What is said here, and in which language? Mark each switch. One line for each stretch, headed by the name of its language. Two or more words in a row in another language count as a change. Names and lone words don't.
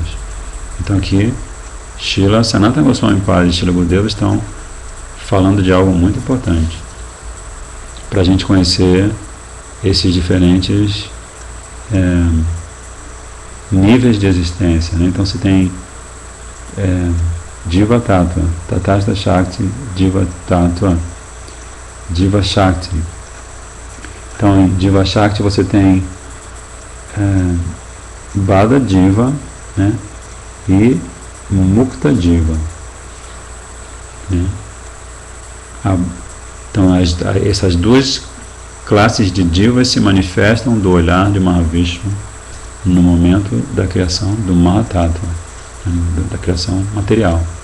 Portuguese: Então aqui Srila Sanatana Goswami Pad e Srila Gurudeva estão falando de algo muito importante para a gente conhecer esses diferentes níveis de existência, né? Então você tem Jiva Tattva, Tatastha Shakti, Jiva Tattva, Jiva Shakti. Então em Jiva Shakti você tem Bada Jiva, né? E Mukta Jiva, né? Então essas duas classes de divas se manifestam do olhar de Mahavishnu no momento da criação do Mahatattva, da criação material.